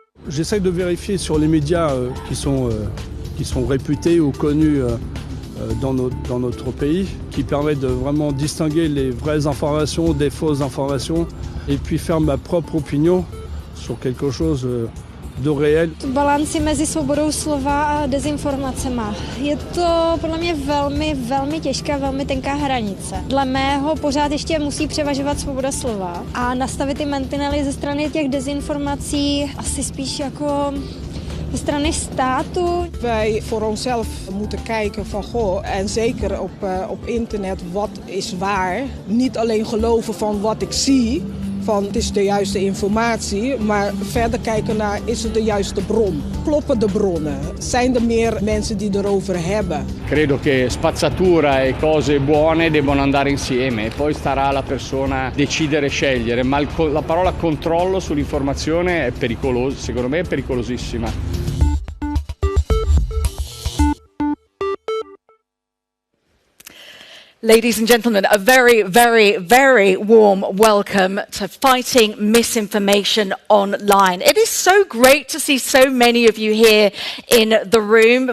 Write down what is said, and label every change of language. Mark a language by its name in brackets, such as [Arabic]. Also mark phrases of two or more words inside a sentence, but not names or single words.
[French] J'essaie de vérifier sur les médias qui sont réputés ou connus dans notre pays, qui permettent de vraiment distinguer les vraies informations des fausses informations et puis faire ma propre opinion sur quelque chose de réel. [Czech] Balanci mezi svobodou slova a dezinformacema. Je to podle mě velmi těžká, velmi tenká hranice. Dle mého pořád ještě musí převažovat svoboda slova a nastavit ty mantinely ze strany těch dezinformací asi spíš jako de strany státu. [Dutch] Wij voor onszelf moeten kijken van en zeker op internet, wat is waar. Niet alleen geloven van wat ik zie, van het is de juiste informatie, maar verder kijken naar, is het de juiste bron? Kloppen de bronnen? Zijn er meer mensen die erover hebben? [Italian] Credo che spazzatura e cose buone debbano andare insieme e poi starà alla persona decidere e scegliere, ma la parola controllo sull'informazione è pericolosa, secondo me è pericolosissima. [English] Ladies and gentlemen, a very, very, very warm welcome to Fighting Misinformation Online. It is so great to see so many of you here in the room.